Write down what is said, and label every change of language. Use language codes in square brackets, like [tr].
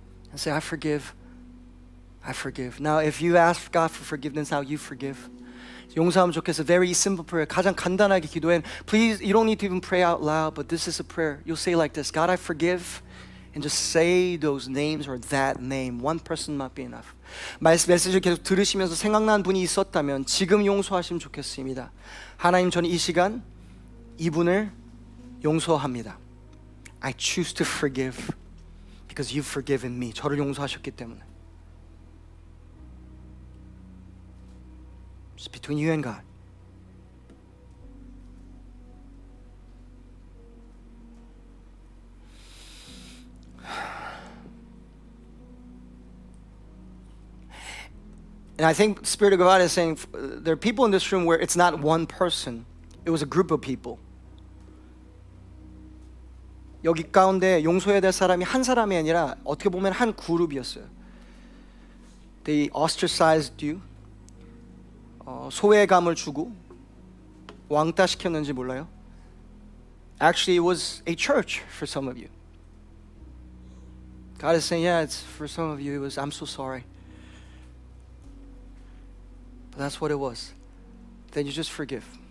[en] And say, I forgive. Now, if you ask God for forgiveness, now you forgive. [ko] 용서하면 좋겠어. [en] Very simple prayer. [ko] 가장 간단하게 기도해. [en] Please, you don't need to even pray out loud, but this is a prayer. You'll say like this, God, I forgive. And just say those names or that name. One person might be enough. [ko] 메시지를 계속 들으시면서 생각난 분이 있었다면 지금 용서하시면 좋겠습니다. 하나님, 저는 이 시간 이분을 용서합니다. [en] I choose to forgive because you've forgiven me. [ko] 저를 용서하셨기 때문에. [en] It's between you and God. And I think the Spirit of God is saying there are people in this room where it's not one person. It was a group of people. [ko] 여기 가운데 용서해야 될 사람이 한 사람이 아니라 어떻게 보면 한 그룹이었어요. [en] They ostracized you. [ko] 소외감을 주고 왕따시켰는지 몰라요. [en] Actually, it was a church for some of you. God is saying, yeah, it's for some of you. It was, I'm so sorry. But that's what it was. Then you just forgive.